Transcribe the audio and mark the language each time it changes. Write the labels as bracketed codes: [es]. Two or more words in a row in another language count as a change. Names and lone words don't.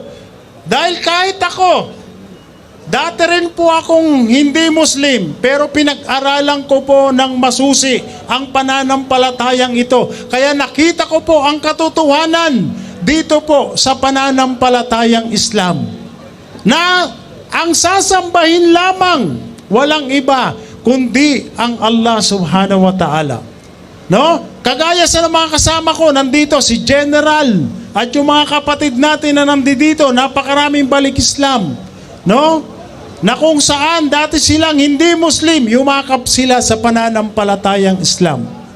[tl] Dahil kahit ako, dati rin po akong hindi Muslim, pero pinag-aralan ko po ng masusi ang pananampalatayang ito. Kaya nakita ko po ang katotohanan dito po sa pananampalatayang Islam. Na ang sasambahin lamang, walang iba, kundi ang Allah [ar] سبحانه وتعالى. [tl] No? Kagaya sa mga kasama ko, nandito si General at yung mga kapatid natin na nandito, napakaraming balik Islam. No? Na kung saan dati silang hindi Muslim, yumakap sila sa pananampalatayang Islam.